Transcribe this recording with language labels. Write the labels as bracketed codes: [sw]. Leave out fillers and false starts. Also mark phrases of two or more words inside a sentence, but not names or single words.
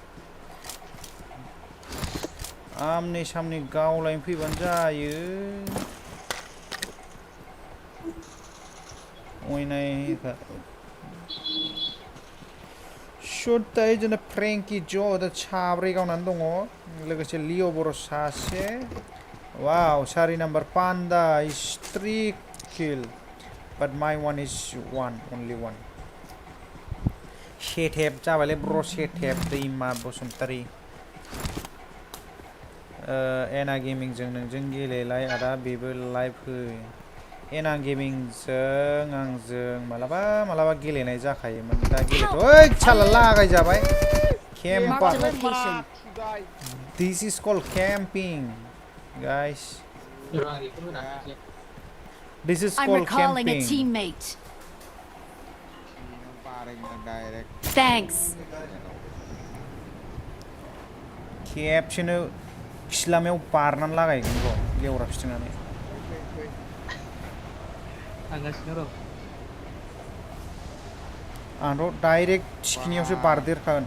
[brx] आमने सामने गावलायनो फैबानो जायो गयनाय सुत्ताय जोंना फ्रेंकि ज' दा साब्रै गावनानै दङ लोगोसे लिअ' बर' सासे वाव सारि नाम्बार [en] Panda is 3 kill but my one is only one [brx] सेटेप जाबायलै ब्र' सेटेप दैमा बसुमतारी एना गेमिंजों नोंजों गेलेलाय आदा बेबो [en] live ho [brx] एना गेमिंजों आंजों मालाबा गेलेनाय जाखायोमोन दा गेलेथ' ओइ साला लागायजाबाय केम्पार [en] this is called camping guys this is I'm कल्ड recalling a केम्पिं teammate. Thanks. [brx] खेबसेनो खिलामायाव बारनानै लागायगोन र' लेवरा फिथिंनानै थांगासिनो र' आंथ' डाइरेक्ट थिखिनियावसो बारदेरखागोन